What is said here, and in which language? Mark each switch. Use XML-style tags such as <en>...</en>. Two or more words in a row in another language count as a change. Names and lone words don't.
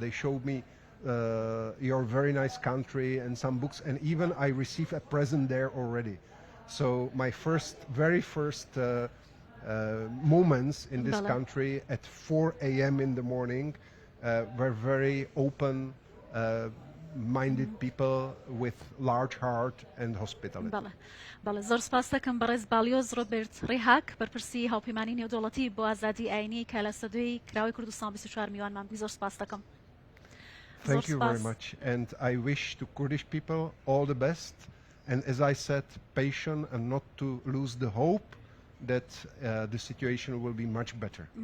<en>They showed me your very nice country and some books, and even I received a present there already. So my very first moments in this country at 4 a.m. in the morning were very open minded people with large heart and hospitality.</en> <ckb>بەڵێ زۆر سپاس دەکەم بەڕێز باڵیۆز ڕۆبێرت ڕێهاک بەرپرسی هاوپەیمانی نێودەوڵەتی بۆ ئازادی ئاینی کە لە سەدوی کراوەی کوردستان 24 میوانمان بووی. زۆر سپاس دەکەم.</ckb> <en>Thank you very much, and I wish to Kurdish people all the best, and as I said, patience and not to lose the hope that the situation will be much better.</en>